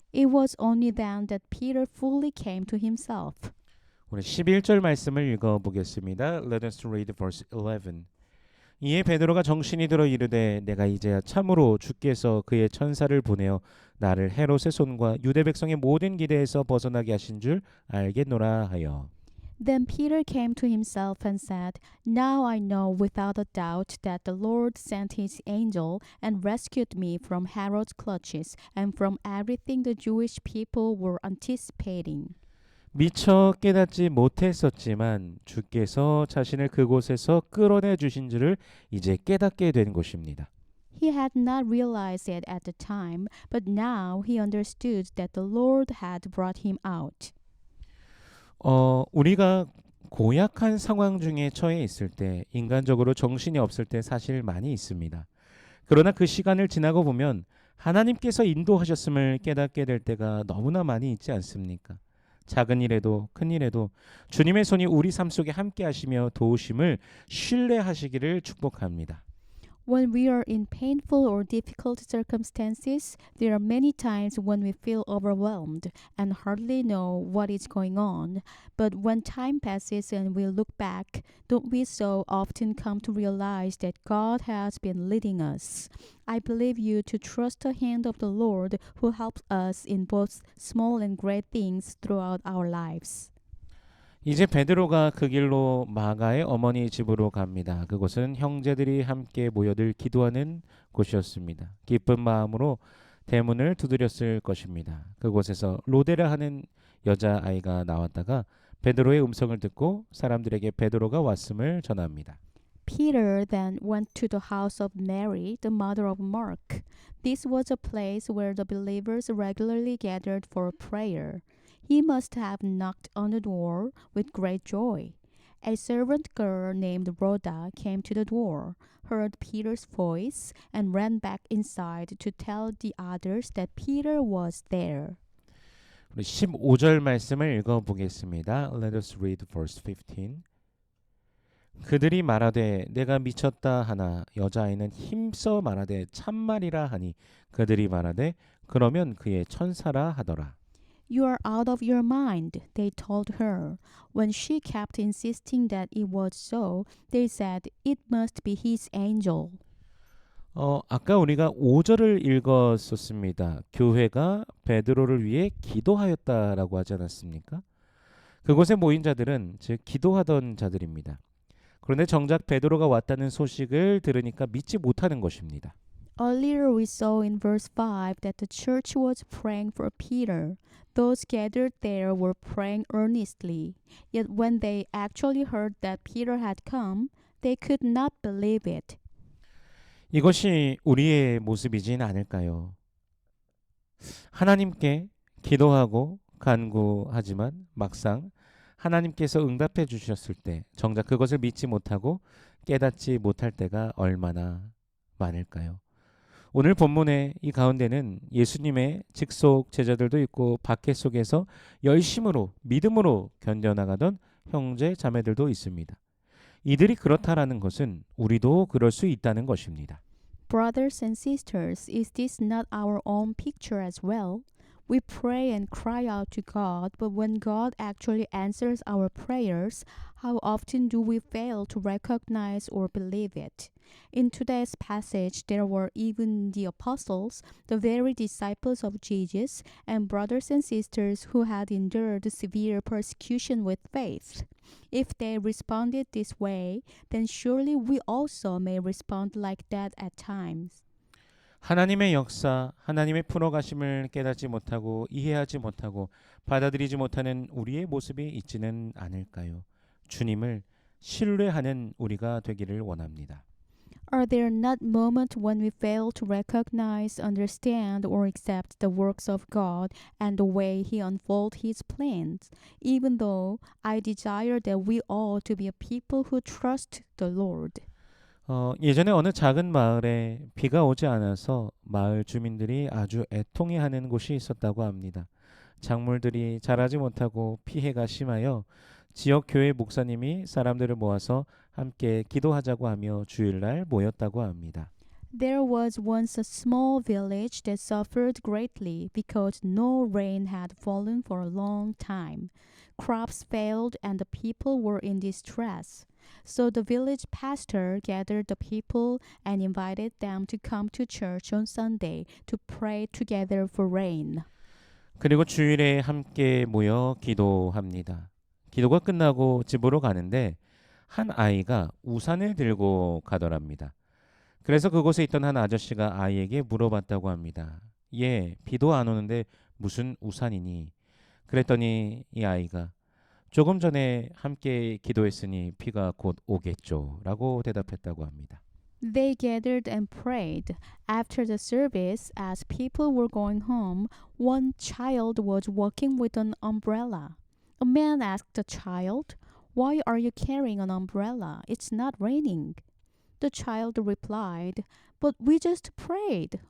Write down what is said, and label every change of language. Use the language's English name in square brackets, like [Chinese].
[English] It was only then that Peter fully came to himself. [Korean] 우리 11절 말씀을 읽어보겠습니다. [English] Let us read verse 11. [Korean] 이에 베드로가 정신이 들어 이르되 내가 이제야 참으로 주께서 그의 천사를 보내어 나를 헤롯의 손과 유대 백성의 모든 기대에서 벗어나게 하신 줄 알겠노라 하여. [English] Then Peter came to himself and said, Now I know without a doubt that the Lord sent his angel and rescued me from Herod's clutches and from everything the Jewish people were anticipating. [Korean] 미처 깨닫지 못했었지만 주께서 자신을 그곳에서 끌어내 주신 줄을 이제 깨닫게 된 것입니다. [English] He had not realized it at the time, but now he understood that the Lord had brought him out. [Korean] 우리가 고약한 상황 중에 처해 있을 때 인간적으로 정신이 없을 때 사실 많이 있습니다. 그러나 그 시간을 지나고 보면 하나님께서 인도하셨음을 깨닫게 될 때가 너무나 많이 있지 않습니까? 작은 일에도 큰 일에도 주님의 손이 우리 삶 속에 함께 하시며 도우심을 신뢰하시기를 축복합니다. [English] When we are in painful or difficult circumstances, there are many times when we feel overwhelmed and hardly know what is going on. But when time passes and we look back, don't we so often come to realize that God has been leading us? I believe you to trust the hand of the Lord who helps us in both small and great things throughout our lives. [Korean] 이제 베드로가 그 길로 마가의 어머니 집으로 갑니다. 그곳은 형제들이 함께 모여들 기도하는 곳이었습니다. 기쁜 마음으로 대문을 두드렸을 것입니다. 그곳에서 로데라 하는 여자아이가 나왔다가 베드로의 음성을 듣고 사람들에게 베드로가 왔음을 전합니다. [English] Peter then went to the house of Mary, the mother of Mark. This was a place where the believers regularly gathered for prayer. He must have knocked on the door with great joy. A servant girl named Rhoda came to the door, heard Peter's voice, and ran back inside to tell the others that Peter was there. [Korean] 우리 15절 말씀을 읽어보겠습니다. [English] Let us read verse 15. [Korean] 그들이 말하되 내가 미쳤다 하나 여자아이는 힘써 말하되 참말이라 하니 그들이 말하되 그러면 그의 천사라 하더라. [English] You are out of your mind, they told her. When she kept insisting that it was so, they said it must be his angel. [Korean] 아까 우리가 5절을 읽었었습니다. 교회가 베드로를 위해 기도하였다라고 하지 않았습니까? 그곳에 모인 자들은 즉 기도하던 자들입니다. 그런데 정작 베드로가 왔다는 소식을 들으니까 믿지 못하는 것입니다. [English] Earlier we saw in verse 5 that the church was praying for Peter. Those gathered there were praying earnestly. Yet when they actually heard that Peter had come, they could not believe it. [Korean] 이것이 우리의 모습이진 않을까요? 하나님께 기도하고 간구하지만 막상 하나님께서 응답해 주셨을 때 정작 그것을 믿지 못하고 깨닫지 못할 때가 얼마나 많을까요? 오늘 본문의 이 가운데는 예수님의 직속 제자들도 있고 박해 속에서 열심으로 믿음으로 견뎌나가던 형제 자매들도 있습니다. 이들이 그렇다라는 것은 우리도 그럴 수 있다는 것입니다. [English] Brothers and sisters, is this not our own picture as well? We pray and cry out to God, but when God actually answers our prayers, how often do we fail to recognize or believe it? In today's passage, there were even the apostles, the very disciples of Jesus, and brothers and sisters who had endured severe persecution with faith. If they responded this way, then surely we also may respond like that at times. [Korean] 하나님의 역사, 하나님의 풀어가심을 깨닫지 못하고 이해하지 못하고 받아들이지 못하는 우리의 모습이 있지는 않을까요? 주님을 신뢰하는 우리가 되기를 원합니다. [English] Are there not moments when we fail to recognize, understand, or accept the works of God and the way He unfolds His plans? Even though I desire that we all to be a people who trust the Lord. [Korean] 예전에 어느 작은 마을에 비가 오지 않아서 마을 주민들이 아주 애통해하는 곳이 있었다고 합니다. 작물들이 자라지 못하고 피해가 심하여 지역 교회 목사님이 사람들을 모아서 함께 기도하자고 하며 주일날 모였다고 합니다. [English] There was once a small village that suffered greatly because no rain had fallen for a long time. Crops failed and the people were in distress. So the village pastor gathered the people and invited them to come to church on Sunday to pray together for rain. [Korean] 그리고 주일에 함께 모여 기도합니다. 기도가 끝나고 집으로 가는데 한 아이가 우산을 들고 가더랍니다. 그래서 그곳에 있던 한 아저씨가 아이에게 물어봤다고 합니다. 예, 비도 안 오는데 무슨 우산이니? 그랬더니 이 아이가 조금 전에 함께 기도했으니 비가 곧 오겠죠 라고 대답했다고 합니다. [English] They gathered and prayed. After the service, as people were going home, one child was walking with an umbrella. A man asked the child, "Why are you carrying an umbrella? It's not raining." The child replied, "But we just prayed.